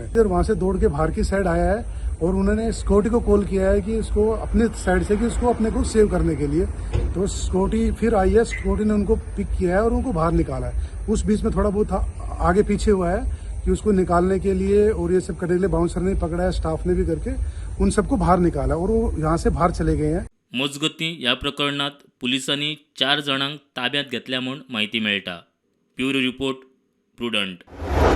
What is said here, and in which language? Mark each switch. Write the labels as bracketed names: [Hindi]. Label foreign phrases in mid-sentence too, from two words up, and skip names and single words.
[Hindi] फिर वहाँ से दौड़ के बाहर की साइड आया है और उन्होंने सिक्योरिटी को कॉल किया है कि इसको अपने साइड से, कि इसको अपने को सेव करने के लिए। तो सिक्योरिटी फिर आई है, सिक्योरिटी ने उनको पिक किया है और उनको बाहर निकाला है। उस बीच में थोड़ा बहुत आगे पीछे हुआ है कि उसको निकालने के लिए और ये सब करने के लिए बाउंसर ने पकड़ा है, स्टाफ ने भी करके उन सबको बाहर निकाला और वो यहाँ से बाहर चले गए हैं। [Konkani] मजगतीं ह्या प्रकरणात पुलिसांनी 4 जाणांक ताब्यांत घेतल्या म्हूण माहिती मेळटा। ब्युरो रिपोर्ट, प्रुडंट।